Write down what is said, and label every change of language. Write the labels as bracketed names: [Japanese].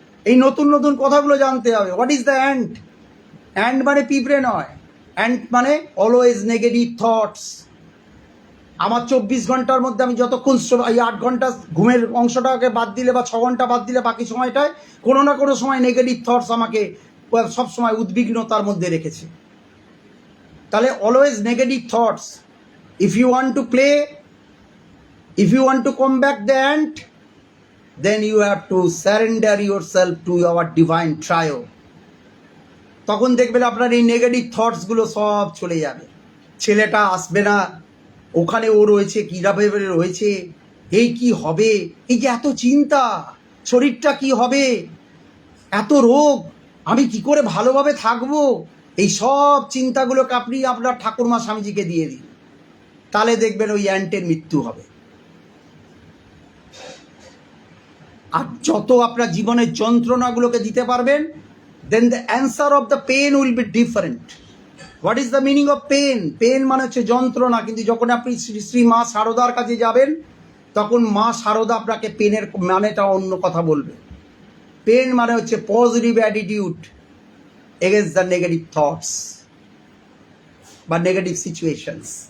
[Bangla] এই নতুন কথাগুলো জানতে হবে। [English] What is the ant? [Bangla] Ant মানে পিঁপড়ে নয়, অ্যান্ট মানে অলওয়েজ নেগেটিভ থটস। আমার 24 ঘন্টার মধ্যে আমি যতক্ষণ এই 8 ঘন্টা ঘুমের অংশটাকে বাদ দিলে বা 6 ঘন্টা বাদ দিলে বাকি সময়টায় কোনো না কোনো সময় নেগেটিভ থটস আমাকে সবসময় উদ্বিগ্নতার মধ্যে রেখেছে। তাহলে always negative thoughts, [English] If you want to play, if you want to combat the ant, then you have to surrender yourself to your divine trio. [Bangla] তখন দেখবেন আপনার এই নেগেটিভ থটসগুলো সব চলে যাবে। ছেলেটা আসবে না, ওখানে ও রয়েছে, কীভাবে রয়েছে, এই কি হবে, এই যে এত চিন্তা, শরীরটা কি হবে, এত রোগ, আমি কি করে ভালোভাবে থাকবো, এই সব চিন্তাগুলোকে আপনি আপনার ঠাকুরমা স্বামীজিকে দিয়ে দিন, তাহলে দেখবেন ওই অ্যান্টের মৃত্যু হবে। আর যত আপনার জীবনের যন্ত্রণাগুলোকে দিতে পারবেন, [English] then the answer of the pain will be different. What is the meaning of pain? [Bangla] Pain মানে হচ্ছে যন্ত্রণা, কিন্তু যখন আপনি শ্রী মা শারদার কাছে যাবেন, তখন মা শারদা আপনাকে পেনের মানেটা অন্য কথা বলবে। [English] pen [Bangla] মানে হচ্ছে [English] Positive attitude against the negative thoughts বা negative situations.